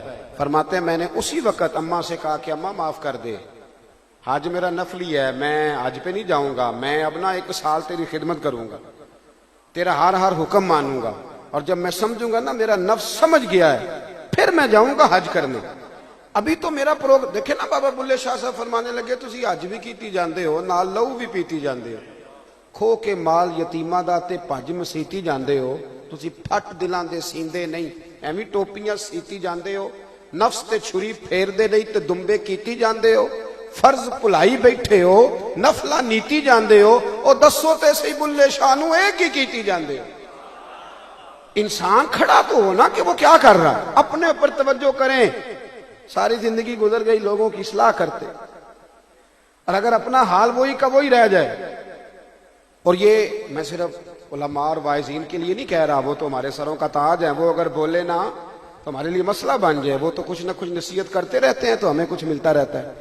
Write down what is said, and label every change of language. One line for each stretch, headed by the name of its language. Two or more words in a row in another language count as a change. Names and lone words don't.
Urdu: فرماتے ہیں میں نے اسی وقت اماں سے کہا کہ اماں معاف کر دے، حج میرا نفلی ہے، میں حج پہ نہیں جاؤں گا، میں اب نا 1 سال تیری خدمت کروں گا، تیرا ہر حکم مانوں گا، اور جب میں سمجھوں گا نا میرا نفس سمجھ گیا ہے پھر میں جاؤں گا حج کرنے۔ ابھی تو میرا پروگرام دیکھیں نا، بابا بلے شاہ صاحب فرمانے لگے
Punjabi: تسی حج بھی کیتی جاندے ہو نال لہو بھی پیتی جاندے ہو، کھو کے مال یتیماں دا تے بھج مسیتی جاندے ہو، تسی پھٹ دلاں دے سیندے نہیں، ایویں ٹوپیاں سیتی جاندے ہو، نفس تے چھری پھیر دے نہیں تے دمبے کیتی جاندے ہو، فرض بھلائی بیٹھے ہو، نفلہ نیتی جاندے ہو، او دسو تے سی بلے شاہ نو ایک ہی کیتی جاندے ہو۔
Urdu: انسان کھڑا تو ہو نا کہ وہ کیا کر رہا ہے۔ اپنے اوپر توجہ کریں۔ ساری زندگی گزر گئی لوگوں کی اصلاح کرتے، اور اگر اپنا حال وہی کا وہی رہ جائے، اور یہ میں صرف علماء اور واعظین کے لیے نہیں کہہ رہا، وہ تو ہمارے سروں کا تاج ہے، وہ اگر بولے نا تو ہمارے لیے مسئلہ بن جائے، وہ تو کچھ نہ کچھ نصیحت کرتے رہتے ہیں تو ہمیں کچھ ملتا رہتا ہے۔